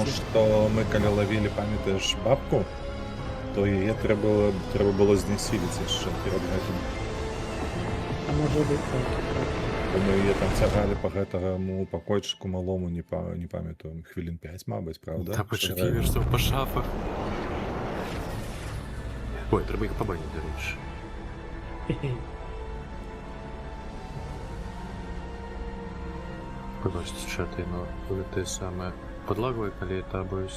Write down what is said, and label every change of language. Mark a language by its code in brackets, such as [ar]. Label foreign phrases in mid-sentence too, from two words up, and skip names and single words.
[be] знайсці. што мы калі лавілі, памятаеш, бабку, то яе трэба было знясіліць яшчэ перад гэтым. А можа быць так. Бо мы яе там цягалі па гэтаму пакойчыку малому, не памятаю, хвілін 5, мабыць, [uk] правда? Та почекай, що по шафах. Ой, треба їх побачити, до речі. Хе-хе. Побачите, що ти, ну, коли ти саме подлагує, коли та боюсь.